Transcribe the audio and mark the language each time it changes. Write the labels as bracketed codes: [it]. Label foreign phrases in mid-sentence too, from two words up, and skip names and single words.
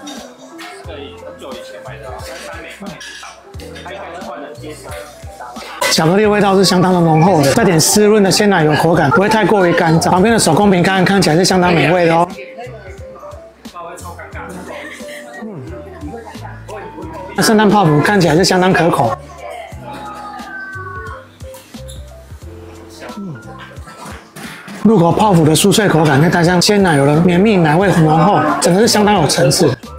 [zh] 巧克力味道是相當的濃厚的，帶點濕潤的鮮奶油口感，不會太過於乾燥。旁邊的手工餅乾看起來是相當美味的哦。那聖誕泡芙看起來是相當可口。入口泡芙的酥脆口感，再加上鮮奶油的綿密奶味很濃厚，整個是相當有層次。